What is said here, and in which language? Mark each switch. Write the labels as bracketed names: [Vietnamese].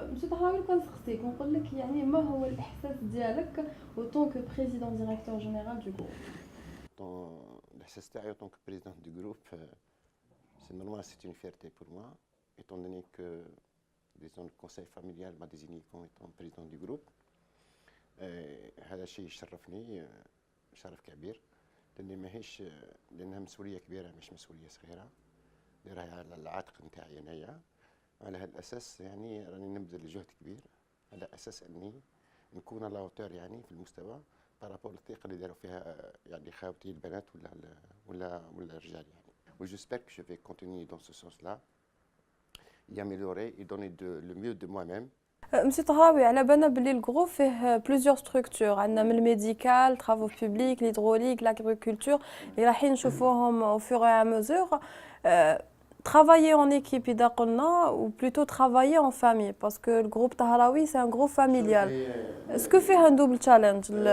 [French] Monsieur Tahraoui, [Arabic] نقول لك ما هو الإحساس ديالك [French] en tant que président directeur général du groupe? L' [Arabic] إحساس تاعي [French] en tant que président du groupe, c'est normal, c'est une fierté pour moi, étant donné que disons, le conseil familial m'a désigné comme étant président du groupe. [Arabic] هذا شيء يشرفني شرف كبير لأنها مسؤولية كبيرة مش مسؤولية صغيرة راهي على العاتق نتاعي أنايا. على هذا الأساس يعني راني نبذل جهد كبير على أساس أني نكون على هوتور يعني في المستوى بارابور الطريقة اللي داروا فيها يعني خاوتي البنات ولا الرجال يعني. [French] وجيسبر que je vais continuer dans ce sens-là y améliorer et donner le mieux de moi-même. [Arabic] Monsieur Tahraoui, على بالنا بلي الجروب فيه [French] plusieurs structures. [Arabic] عندنا من الميديكال, [French] travaux publics, l'hydraulique, l'agriculture. [Arabic] اللي رايحين نشوفوهم [French] au fur et à mesure. Travailler en équipe [Arabic] إذا قلنا [French] ou plutôt travailler en famille parce que le groupe Tahraoui c'est un groupe familial. Est-ce que فيه un double challenge?